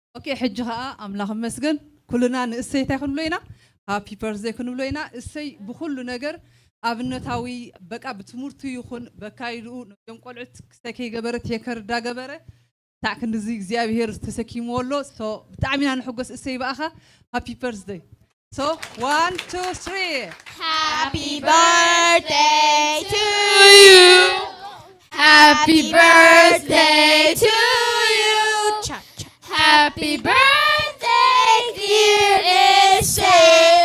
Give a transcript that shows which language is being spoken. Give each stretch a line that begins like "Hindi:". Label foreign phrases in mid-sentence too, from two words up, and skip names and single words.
Tigrinya: ሕጂ ኸኣ ኣምላኽ መስገን ኩልና ንእሰይታ ይኹንብሎይና
English: happy birthday
Tigrinya: ክንብሎይና እሰይ ብኩሉ ነገር ኣብነታዊ በቃ ብትምህርቱ ይኹን በካይድኡ ነቶም ቆልዑት ክስተይ ከይገበረት የከርዳ ገበረ ታዕ ክንዚ እግዚአብሔር ተሰኪምዎሎ ሶ ብጣዕሚና ንሕጎስ እሰይ በኣኻ
English: happy birthday
Tigrinya: So 1, 2, 3.
English: Happy birthday to you. Happy birthday to you. Happy birthday, dear Issei.